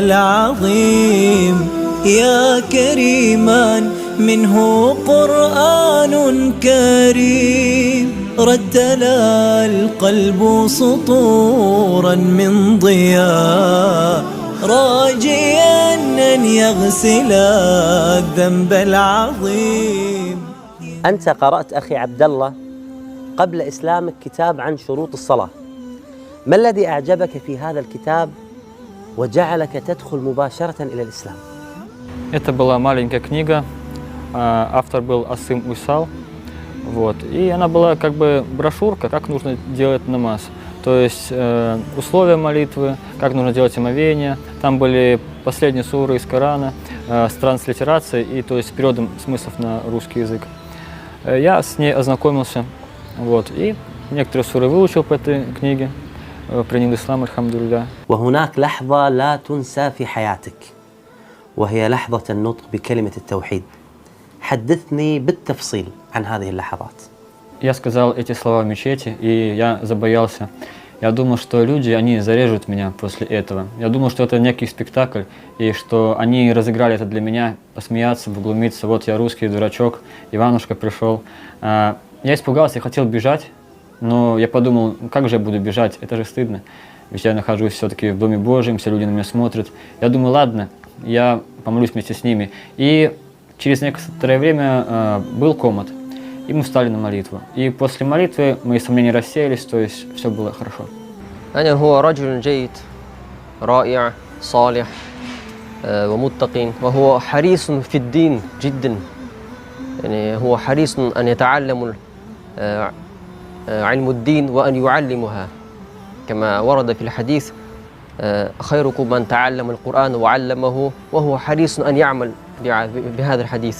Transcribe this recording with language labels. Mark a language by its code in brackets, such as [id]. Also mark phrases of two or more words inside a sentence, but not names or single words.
[ar] العظيم يا كريما منه قرآن كريم رتل القلب سطورا من ضياء راجيا أن يغسل الذنب العظيم. أنت قرأت أخي عبد الله قبل إسلامك كتاب عن شروط الصلاة، ما الذي أعجبك في هذا الكتاب وجعلك تدخل مباشرة إلى الإسلام؟ [ru] Это была маленькая книга, автор был Асым Уйсал, вот, и она была как бы брошюрка, как нужно делать намаз. То есть условия молитвы, как нужно делать омовение. Там были последние суры из Корана с транслитерацией и то есть с переводом смыслов на русский язык. Я с ней ознакомился, вот, и некоторые суры выучил по этой книге, принял ислам, альхамдулилля. [ar] وهناك لحظة لا تنسى في حياتك وهي لحظة النطق بكلمة التوحيد. حدثني بالتفصيل عن هذه اللحظات. [ru] Я сказал эти слова в мечети, и я забоялся. Я думал, что люди, они зарежут меня после этого. Я думал, что это некий спектакль, и что они разыграли это для меня, посмеяться, поглумиться. Вот я русский дурачок, Иванушка пришел. Я испугался, я хотел бежать, но я подумал, как же я буду бежать, это же стыдно. Ведь я нахожусь все-таки в Доме Божьем, все люди на меня смотрят. Я думаю, ладно, я помолюсь вместе с ними. И через некоторое время был комат. И мы встали на молитву. И после молитвы мои сомнения рассеялись, то есть все было хорошо. [ar] أنا هو رجل جيد رائع صالح ومتقٍ وهو حريص في الدين جدا يعني هو حريص أن يتعلم علم الدين وأن يعلمها كما ورد في الحديث خيركم من تعلم القرآن وعلمه وهو حريص أن يعمل بهذا الحديث.